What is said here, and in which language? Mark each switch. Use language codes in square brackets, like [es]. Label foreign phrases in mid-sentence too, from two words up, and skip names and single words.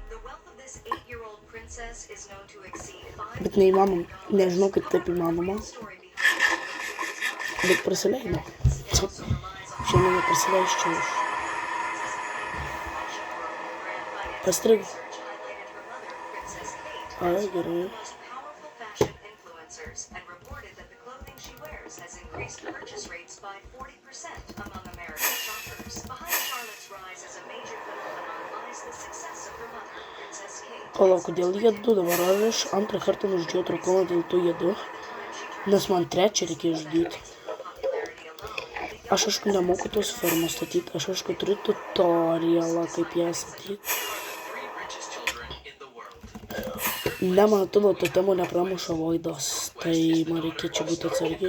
[lt] Bet neįmanoma, nežinau, kaip taip įmanoma. Bet prisileido. Šiandien neprisileisčiau aš. Pastrigai. Ai, gerai. [en] And reported that the clothing she wears has increased purchase rates by 40% among American shoppers. Behind Charlotte's rise as a major phenomenon lies the success of her mother, Princess Kate. [lt] Palauk, kodėl jie du dabar? Ar aš antrą kartą nužudžiau drakoną, dėl to jie du? Nes man trečią reikėjo žudyti. Aš aišku nemoku tos fermos statyti, aš aišku turiu tutorialą, kaip ją statyti. Ne, man atrodo, to temo nepramuša Voidas, tai man reikia čia būti atsargiai.